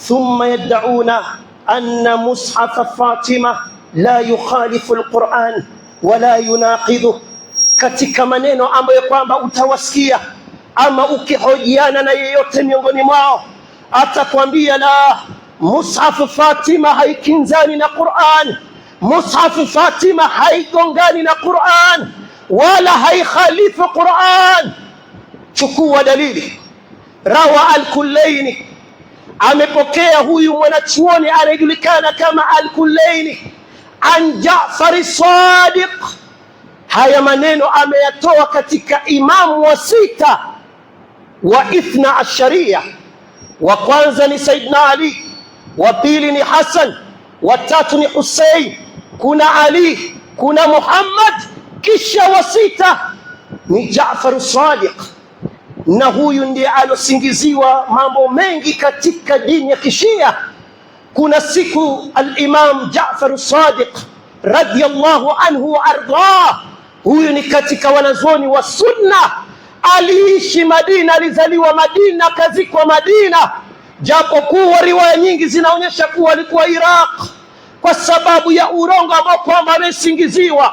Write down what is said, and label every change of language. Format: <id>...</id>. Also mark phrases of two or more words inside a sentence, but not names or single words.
<ar>ثم يدعون أن مصحف فاطمة لا يخالف القرآن ولا يناقض,</ar> <sw>katika maneno ambayo kwamba utawasikia ama ukihojiana na yeyote miongoni mwao atakwambia la, mushaf Fatima haikinzani na Qur'an, mushaf Fatima haigongani na Qur'an wala haikhalifu Qur'an. Chukua dalili. Rawa al-Kullaini, amepokea huyu mwanachuoni anayejulikana kama al-Kullaini an Ja'far as-Sadiq. Haya maneno ameyatoa katika imamu wa sita wa</sw> <ar>اثنا عشرية.</ar> <sw>Wa kwanza ni Saidna Ali, wa pili ni Hasan, wa tatu ni Hussein, kuna Ali, kuna Muhammad, kisha wa sita ni Ja'far as-Sadiq. Na huyu ndiye alosingiziwa mambo mengi katika dini ya Kishia. Kuna siku al-Imam Ja'far as-Sadiq</sw> <ar>رضي الله عنه وأرضاه,</ar> <sw>huyu ni katika wanazuoni wa sunna, aliishi Madina, alizaliwa Madina, kazikwa Madina, japo kuwa riwaya nyingi zinaonyesha kuwa alikuwa Iraq kwa sababu ya urongo ambao kwamba amesingiziwa.</sw>